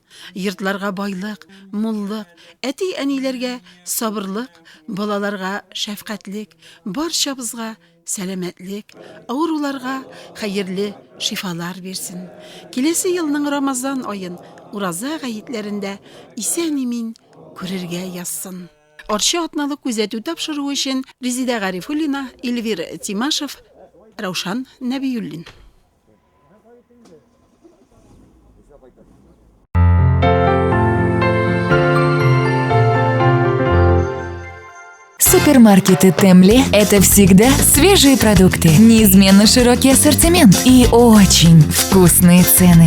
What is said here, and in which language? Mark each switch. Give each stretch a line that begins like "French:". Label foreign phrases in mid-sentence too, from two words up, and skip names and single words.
Tatar: Йортларга байлык, муллык, әти-әниләргә сабырлык, балаларга шәфкатьлек, барчабызга сәламәтлек, авыруларга хәерле шифалар бирсен. Киләсе елның Рамазан аен ураза гәйетләрендә исән-имин күрергә язсын. Арча атналы күзәтү тапшыруы өчен Резида Гарифуллина, Эльвир Тимашев, Раушан Нәбиюллин.
Russian: Супермаркеты Темле – это всегда свежие продукты, неизменно широкий ассортимент и очень вкусные цены.